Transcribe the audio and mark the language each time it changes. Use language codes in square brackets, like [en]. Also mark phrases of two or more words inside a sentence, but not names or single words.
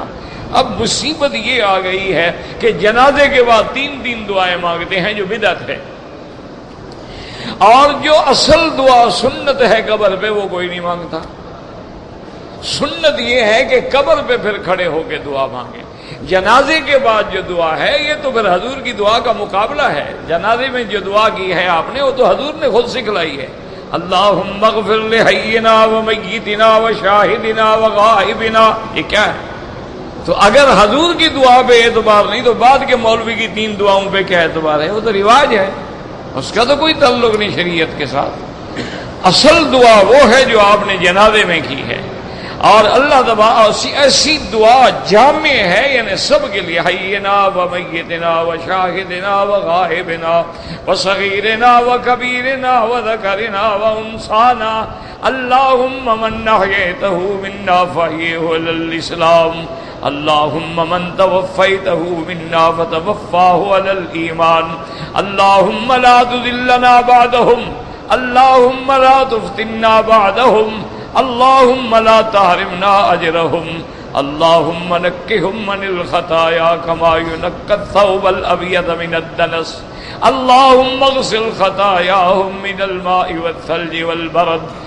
[ur] اب مصیبت یہ آ گئی ہے کہ جنازے کے بعد 3 دعائیں مانگتے ہیں جو بدعت ہے، اور جو اصل دعا سنت ہے قبر پہ وہ کوئی نہیں مانگتا۔ سنت یہ ہے کہ قبر پہ پھر کھڑے ہو کے دعا مانگے۔ جنازے کے بعد جو دعا ہے یہ تو پھر حضور کی دعا کا مقابلہ ہے۔ جنازے میں جو دعا کی ہے آپ نے وہ تو حضور نے خود سکھلائی ہے، [ar] اللہم اغفر لحینا ومیتنا وشاہدنا وغائبنا. [ur] یہ کیا ہے؟ تو اگر حضور کی دعا پہ اعتبار نہیں تو بعد کے مولوی کی 3 دعاؤں پہ کیا اعتبار ہے؟ وہ تو رواج ہے، اس کا تو کوئی تعلق نہیں شریعت کے ساتھ. اصل دعا وہ ہے جو آپ نے جنازے میں کی ہے، اور اللہ تبارک ایسی دعا جامع ہے، یعنی سب کے لیے، [ar] حینا و میتنا و شاہدنا و غائبنا و صغیرنا و کبیرنا و ذکرنا و انسانا. اللہم من احییتہ منا فاحیہ علی الاسلام، اللہم من توفیتہ منا فتوفاہ علی الایمان، اللہم لا تذلنا بعدہم، اللہم لا تفتنا بعدہم، اللہم لا تحرمنا اجرہم، اللہم نکہم من الخطایا کما ینقی الثوب الابیض من الدنس، اللہم اغسل خطایاہم من الماء والثلج والبرد،